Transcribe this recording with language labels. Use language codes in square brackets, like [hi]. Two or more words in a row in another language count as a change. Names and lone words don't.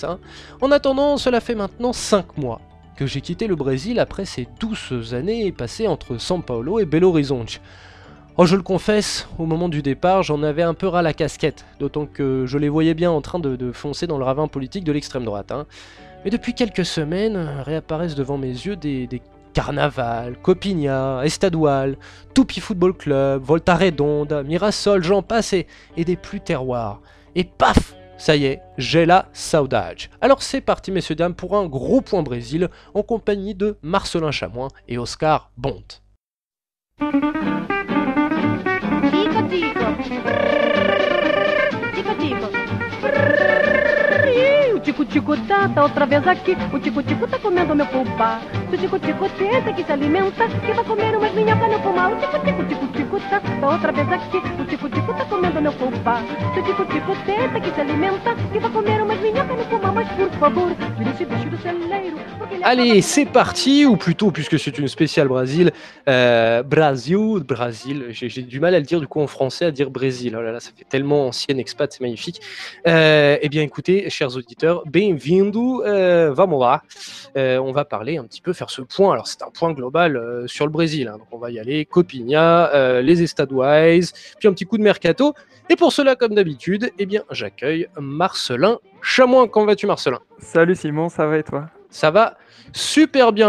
[fr] En attendant, cela fait maintenant 5 mois que j'ai quitté le Brésil après ces douces années passées entre São Paulo et Belo Horizonte. Oh, je le confesse, au moment du départ, j'en avais un peu ras la casquette, d'autant que je les voyais bien en train de foncer dans le ravin politique de l'extrême droite. Mais depuis quelques semaines, réapparaissent devant mes yeux des Carnaval, Copinha, Estadual, Tupi Football Club, Volta Redonda, Mirassol, j'en passe et des plus terroirs. Et paf, ça y est, j'ai la saudade. Alors c'est parti messieurs dames pour un gros point Brésil en compagnie de Marcelin Chamoin et Oscar Bonte. [pt] O tico-tico tá outra vez aqui. O tico-tico tá comendo meu fubá. Se o tico-tico tenta que se alimenta, que vai comer umas minhocas no fumar. O tico-tico tá outra vez aqui. O tico-tico tá comendo meu fubá. Se o tico-tico tenta que se alimenta, que vai comer umas minhocas no fumar. Mas por favor, tire esse bicho do celeiro. [fr] Allez, c'est parti, ou plutôt, puisque c'est une spéciale Brésil, Brasil, j'ai du mal à le dire du coup en français, à dire Brésil, oh là là, ça fait tellement ancienne expat, c'est magnifique. Eh bien écoutez, chers auditeurs, [pt] bem-vindo, vamos lá, [fr] on va parler un petit peu, faire ce point, alors c'est un point global sur le Brésil, donc on va y aller, Copinha, les Estaduais, puis un petit coup de mercato, et pour cela, comme d'habitude, eh bien j'accueille Marcelin Chamoin. Comment vas-tu Marcelin ? Salut Simon, ça va et toi ? Ça va super bien.